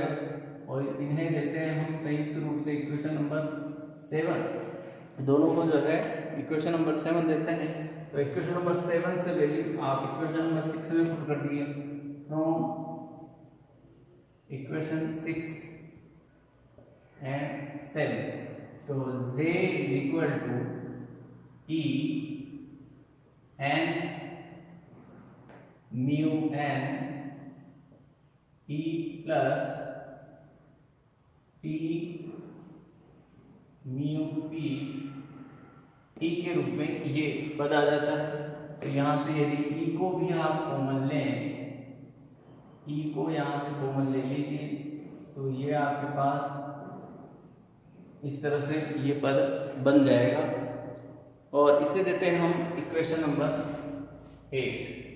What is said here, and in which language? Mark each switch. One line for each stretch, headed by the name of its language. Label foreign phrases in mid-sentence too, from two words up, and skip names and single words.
Hindi: और इन्हें देते हैं हम संयुक्त रूप से
English: equation number
Hindi: 7, दोनों को जो है
English: equation number
Hindi: 7 देते हैं। तो
English: equation number
Hindi: 7 से वैल्यू आप
English: equation number
Hindi: 6 में पुट कर दिए।
English: from equation 6 and 7, तो J is equal to E n mu n E plus P mu P E
Hindi: के रूप में ये पद आ जाता है। तो यहाँ से यदि E को भी आप कॉमन लें, E को यहाँ से कॉमन ले लीजिए, तो ये आपके पास इस तरह से ये पद बन जाएगा। और इसे देते हैं हम
English: equation number
Hindi: 8।